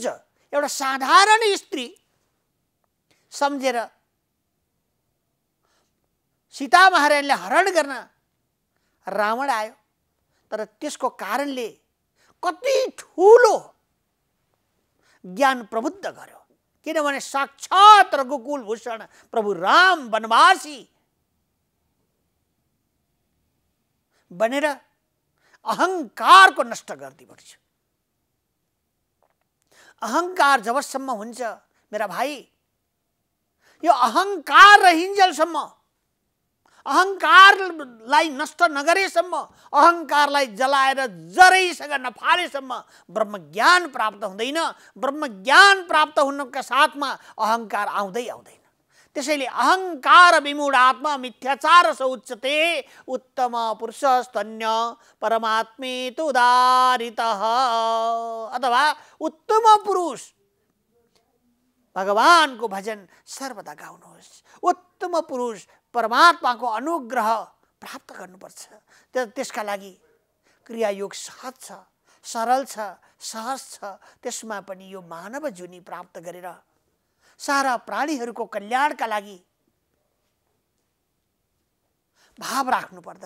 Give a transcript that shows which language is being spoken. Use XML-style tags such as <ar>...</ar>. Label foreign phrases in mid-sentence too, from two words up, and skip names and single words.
<ne>एउटा साधारण स्त्री सम्झेर सीता महारानीले हरण गर्न रावण आयो, तर त्यसको कारणले कति ठुलो ज्ञान प्रबुद्ध गर्यो। किनभने साक्षात् रघुकुल भूषण प्रभु राम वनवासी बनेर अहंकारको नष्ट गरिदिनुपर्छ। अहंकार जबसम्म हुन्छ मेरा भाइ, यो अहंकार रहन्जेलसम्म, अहंकारलाई नष्ट नगरेसम्म, अहंकारलाई जलाएर जरैसँग नफालेसम्म ब्रह्मज्ञान प्राप्त हुँदैन। ब्रह्मज्ञान प्राप्त हुनका साथमा अहंकार आउँदै आउँदैन।</ne> <sa>त्यसैले अहंकार विमूढ आत्मा मिथ्याचार स उच्यते उत्तम पुरुषस्तन्य परमात्मेतु उदारितः।</sa> <ne>अथवा उत्तम पुरुष भगवानको भजन सर्वदा गाउनुहोस्। उत्तम पुरुष परमात्माको अनुग्रह प्राप्त गर्नुपर्छ। त्यसका लागि क्रियायोग सहज छ, सरल छ, सहज छ। त्यसमा पनि यो मानव जुनी प्राप्त गरेर सारा प्राणीहरूको कल्याणका लागि भाव राख्नु पर्दछ।</ne>